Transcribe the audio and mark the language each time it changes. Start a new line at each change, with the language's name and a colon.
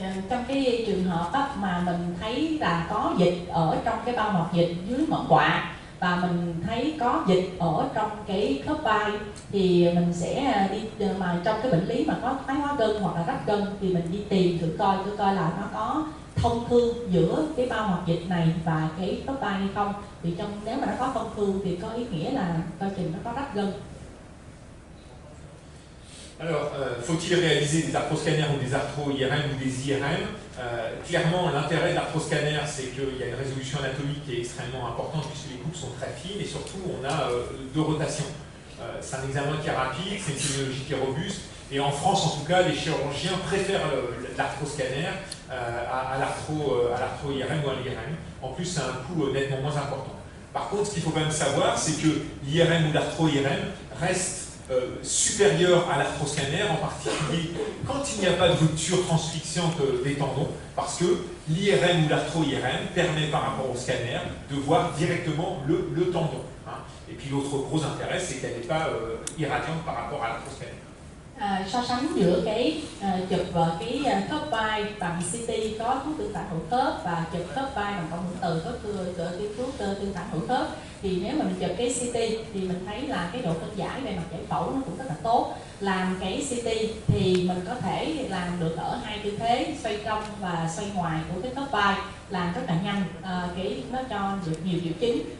Vietnamese: Trong cái trường hợp mà mình thấy là có dịch ở trong cái bao mọc dịch dưới mỏm quạ và mình thấy có dịch ở trong cái khớp vai thì mình sẽ đi mà trong cái bệnh lý mà có thoái hóa gân hoặc là rách gân thì mình đi tìm thử coi là nó có thông thương giữa cái bao mọc dịch này và cái khớp vai hay không. Thì nếu mà nó có thông thương thì có ý nghĩa là coi chừng nó có rách gân.
French: Alors, faut-il réaliser des arthroscanners ou des arthro-IRM ou des IRM? Clairement, l'intérêt de l'arthroscanner, c'est qu'il y a une résolution anatomique qui est extrêmement importante puisque les coupes sont très fines et surtout on a deux rotations. C'est un examen qui est rapide, c'est une sémiologie qui est robuste et en France en tout cas, les chirurgiens préfèrent l'arthroscanner à l'arthro-IRM ou à l'IRM. En plus, c'est un coût nettement moins important. Par contre, ce qu'il faut quand même savoir, c'est que l'IRM ou l'arthro-IRM reste supérieur à l'arthroscanner, en particulier quand il n'y a pas de rupture transfixiante des tendons, parce que l'IRM ou l'arthro-IRM permet par rapport au scanner de voir directement le tendon. Et puis l'autre gros intérêt, c'est qu'elle n'est pas irradiante par rapport à l'arthroscanner.
Vietnamese: So sánh giữa cái chụp cái khớp vai bằng CT có thuốc tương phản hữu khớp và chụp khớp vai bằng cộng hưởng từ có thuốc tương phản hữu khớp, thì nếu mà mình chụp cái CT thì mình thấy là cái độ phân giải về mặt giải phẫu nó cũng rất là tốt. Làm cái CT thì mình có thể làm được ở hai tư thế xoay trong và xoay ngoài của cái khớp vai, làm rất là nhanh, nó cho được nhiều triệu chứng.